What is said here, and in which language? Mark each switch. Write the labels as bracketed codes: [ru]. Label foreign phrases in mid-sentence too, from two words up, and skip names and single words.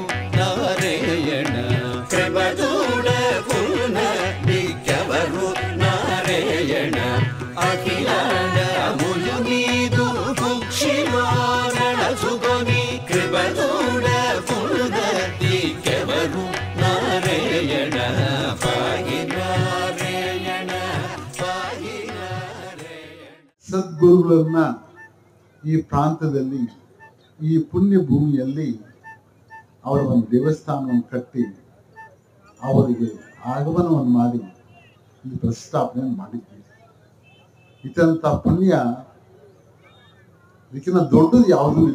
[te] నారాయణ కృపదూడకున నీకెవరు నారాయణ అఖిలాండ ములు నీదు కుక్షిలో నడచుకొని కృపదూడకున నీకెవరు నారాయణ పాహి నారాయణ పాహి నారాయణ [kn] ಸದ್ಗುರುಗಳನ್ನ ಈ ಪ್ರಾಂತದಲ್ಲಿ, ಈ ಪುಣ್ಯ ಭೂಮಿಯಲ್ಲಿ ಅವರ ಒಂದು ದೇವಸ್ಥಾನವನ್ನು ಕಟ್ಟಿ ಅವರಿಗೆ ಆಗಮನವನ್ನು ಮಾಡಿ ಈ ಪ್ರತಿಷ್ಠಾಪನೆ ಮಾಡಿದ್ದೀವಿ. ಇದರಂಥ ಪುಣ್ಯ ಇದಕ್ಕಿಂತ ದೊಡ್ಡದು ಯಾವುದೂ ಇಲ್ಲ.